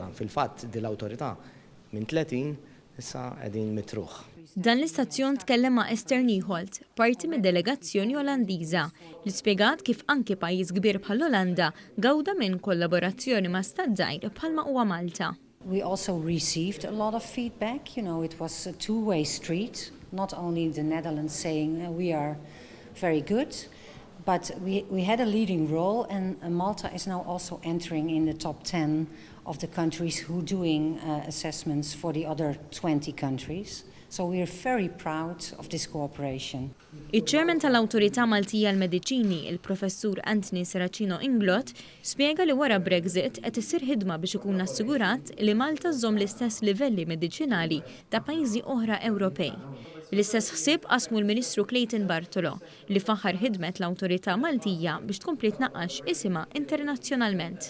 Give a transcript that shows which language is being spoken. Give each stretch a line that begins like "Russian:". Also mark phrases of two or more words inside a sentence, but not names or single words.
Maltese: Fil-fatt din l-awtorità minn 30 issa qegħdin mitruħ. Dan l-istazzjon tkellem ma' Esther Nieholt, parti mid-delegazzjoni Olandiża, li spjegat kif anke pajjiż kbir bħall-Olanda gawda minn kollaborazzjoni ma' stat żgħir bħalma huwa Malta.
English: We also received a lot of feedback. It was a two-way street, not only the Netherlands saying we are very good, but we had a leading role, and Malta is now also entering in the top 10 of the countries who are doing assessments for the other 20 countries. So we are very proud of this cooperation.
Maltese: Iċ-ċermen tal-Awtorità Maltija għall-Mediċini, il-Professur Anthony Saracino Inglot, spjega li wara Brexit qed issir ħidma biex ikun assigurat li Malta żżomm l-istess livelli mediċinali ta' pajjiżi oħra Ewropej. L-istess ħsieb qasmu l-Ministru Clayton Bartolo li faħħar ħidmet l-Awtorità Maltija biex tkompli tnaqqax isimha internazzjonalment.